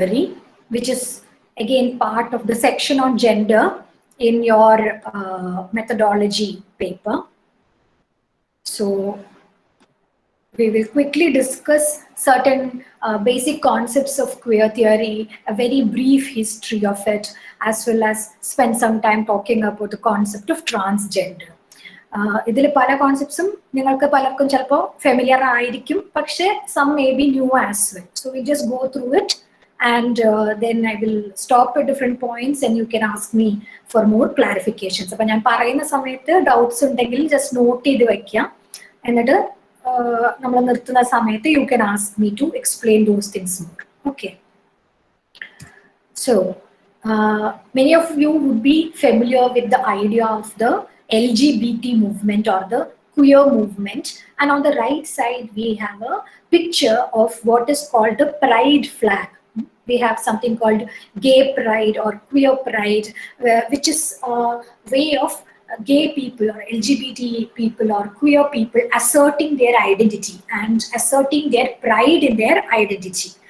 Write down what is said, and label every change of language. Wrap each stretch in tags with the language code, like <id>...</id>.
<en>theory, which is again part of the section on gender in your methodology paper. So we will quickly discuss certain basic concepts of queer theory, a very brief history of it, as well as spend some time talking about the concept of transgender.</en> <ml>ഇതിൽ പല കോൺസെപ്റ്റ്സും നിങ്ങൾക്ക് പലർക്കും ചിലപ്പോൾ familiar ആയിരിക്കും, പക്ഷേ</ml> <en>Some may be new as well. So we just go through it and then I will stop at different points and you can ask me for more clarifications.</en> <ml>അപ്പം ഞാൻ പറയുന്ന സമയത്ത് ഡൗട്ട്സ് ഉണ്ടെങ്കിൽ ജസ്റ്റ് നോട്ട് ചെയ്ത് വയ്ക്കുക, എന്നിട്ട് നമ്മൾ നിർത്തുന്ന സമയത്ത്</ml> <en>You can ask me to explain those things more. Okay. So many of you would be familiar with the idea of the LGBT movement or the queer movement, and on the right side we have a picture of what is called the pride flag. We have something called gay pride or queer pride, which is a way of gay people or LGBT people or queer people asserting their identity and asserting their pride in their identity.</en>